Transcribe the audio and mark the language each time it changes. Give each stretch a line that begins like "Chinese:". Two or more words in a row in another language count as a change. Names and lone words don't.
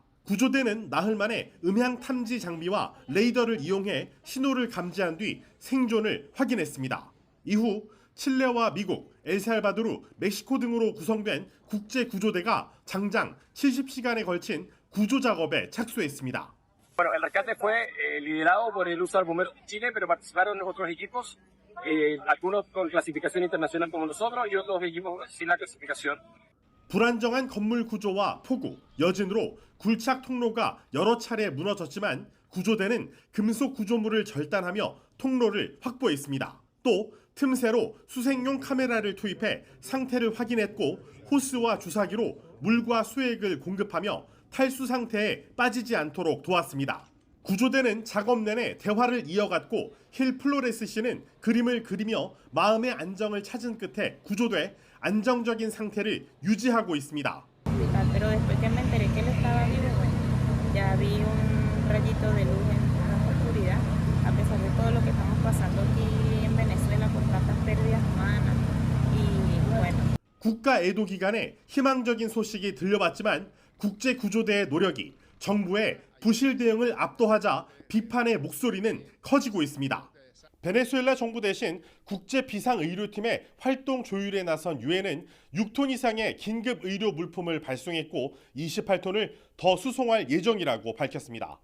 Korean: 구조대는 나흘 만에 음향 탐지 장비와 레이더를 이용해 신호를 감지한 뒤 생존을 확인했습니다. 이후 칠레와 미국, 엘살바도르, 멕시코 등으로 구성된 국제구조대가 장장 70시간에 걸친 구조 작업에 착수했습니다.
Spanish: Bueno, el rescate fue liderado por el Uso Bomberos de Chile, pero participaron otros equipos, algunos con clasificación internacional como nosotros y otros equipos sin la clasificación.
Korean: 불안정한 건물 구조와 폭우, 여진으로 굴착 통로가 여러 차례 무너졌지만 구조대는 금속 구조물을 절단하며 통로를 확보했습니다. 또 틈새로 수색용 카메라를 투입해 상태를 확인했고 호스와 주사기로 물과 수액을 공급하며 탈수 상태에 빠지지 않도록 도왔습니다. 구조대는 작업 내내 대화를 이어갔고 힐 플로레스 씨는 그림을 그리며 마음의 안정을 찾은 끝에 구조돼 안정적인 상태를 유지하고 있습니다.
Spanish: Pero después que me enteré que él estaba vivo, bueno, ya vi un rayito de luz en la oscuridad, a pesar de todo lo que estamos pasando aquí en Venezuela por tantas pérdidas humanas y bueno.
Korean: 국가 애도 기간에 희망적인 소식이 들려왔지만 국제구조대의 노력이 정부의 부실 대응을 압도하자 비판의 목소리는 커지고 있습니다. 베네수엘라 정부 대신 국제 비상의료팀의 활동 조율에 나선 유엔은 6톤 이상의 긴급 의료 물품을 발송했고 28톤을 더 수송할 예정이라고 밝혔습니다.